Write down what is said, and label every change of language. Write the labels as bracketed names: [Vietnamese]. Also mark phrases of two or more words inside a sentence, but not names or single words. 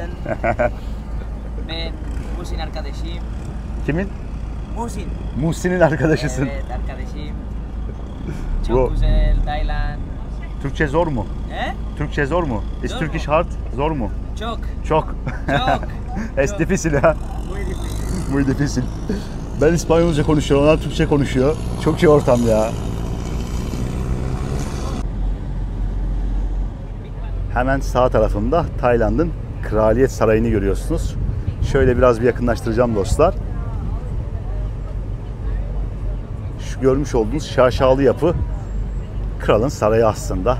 [Turkish] Ben Muhsin arkadaşıyım. Kimin? Muhsin. Muhsin'in arkadaşısın. Evet arkadaşım. Çok Bu- güzel Tayland. Türkçe zor mu? He? Türkçe zor mu? Is Zor Turkish mu? hard? Zor mu? Çok. Çok. Çok. Es Çok. [Spanish] difícil ha. Muy difícil. Muy difícil. [Turkish] Ben İspanyolca konuşuyorum, onlar Türkçe konuşuyor. Çok iyi ortam ya. Hemen sağ tarafımda Tayland'ın Kraliyet Sarayı'nı görüyorsunuz. Şöyle biraz bir yakınlaştıracağım dostlar. Şu görmüş olduğunuz şaşalı yapı kralın sarayı aslında.